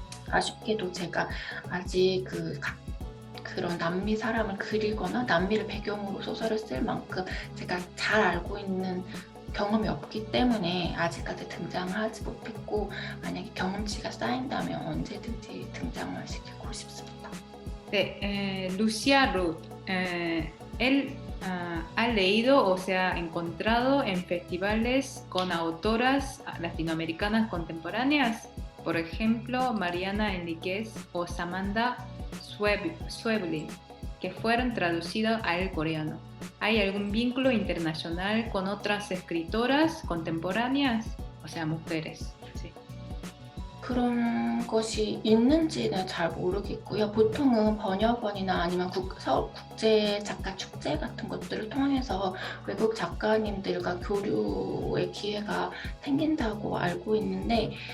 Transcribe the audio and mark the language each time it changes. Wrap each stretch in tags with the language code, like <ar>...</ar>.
<ko>아쉽게도 제가 아직 그런 남미 사람을 그리거나 남미를 배경으로 소설을 쓸 만큼 제가 잘 알고 있는 경험이 없기 때문에 아직까지 등장을 하지 못했고, 만약에 경험치가 쌓인다면 언제든지 등장을 시키고 싶습니다.</ko> <es>네, Lucia Ruth, él ha leído o se ha encontrado en festivales con autoras latinoamericanas contemporáneas, por ejemplo, Mariana Enríquez o Samantha Schweblin, que fueron traducidas al coreano. ¿Hay algún vínculo internacional con otras escritoras contemporáneas? O sea, mujeres. Sí.</es> <ko>그런 것이 있는지는 잘 모르겠고요. 보통은 번역원이나 아니면 서울 국제 작가 축제 같은 것들을 통해서 외국 작가님들과 교류의 기회가 생긴다고 알고 있는데,</ko>